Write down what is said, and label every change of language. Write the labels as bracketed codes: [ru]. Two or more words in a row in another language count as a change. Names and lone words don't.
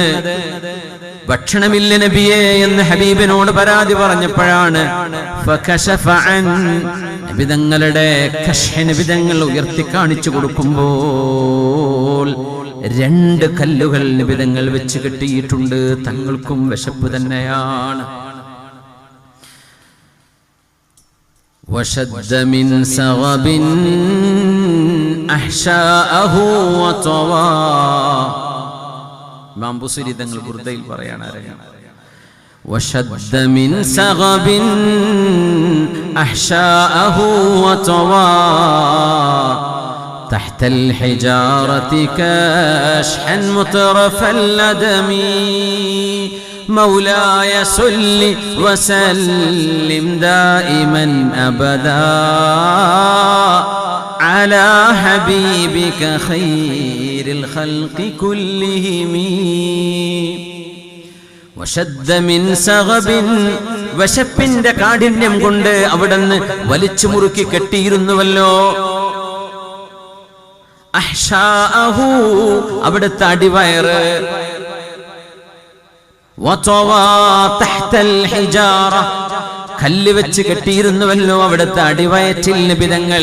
[ml] ഭക്ഷണമില്ല നബിയേ എന്ന് ഹബീബിനോട് പരാതി പറഞ്ഞപ്പോഴാണ് നബിതങ്ങളുടെ നബിതങ്ങൾ ഉയർത്തി കാണിച്ചു കൊടുക്കുമ്പോൾ 2 കല്ലുകൾ നബിതങ്ങൾ വെച്ച് കെട്ടിയിട്ടുണ്ട്. തങ്ങൾക്കും വിശപ്പ് തന്നെയാണ്. [ar] وشد من سغب أحشاءه وطوى. [ml] ഇമാം ബുസൈരി തങ്ങൾ ബുർദയിൽ പറയാണ്, [ar] وشد من سغب أحشاءه وطوى تحت الحجارة كاشحا مترف الندم مولاي صل وسلم دائما أبدا على حبيبك خير الخلق كلهم وشد من سغب. [ml] വശപ്പിന്റെ കാഠിന്യം കൊണ്ട് അവിടുന്ന് വലിച്ചു മുറുക്കി കെട്ടിയിരുന്നുവല്ലോ. അഹ്ശാഅഹു അവിടുത്തെ അടിവയറ്. [ar] وطوى تحت الحجارة [ml] കല്ല് വെച്ച് കെട്ടിയിരുന്നുവല്ലോ അവിടുത്തെ അടിവയറ്റിൽ നിബിതങ്ങൾ.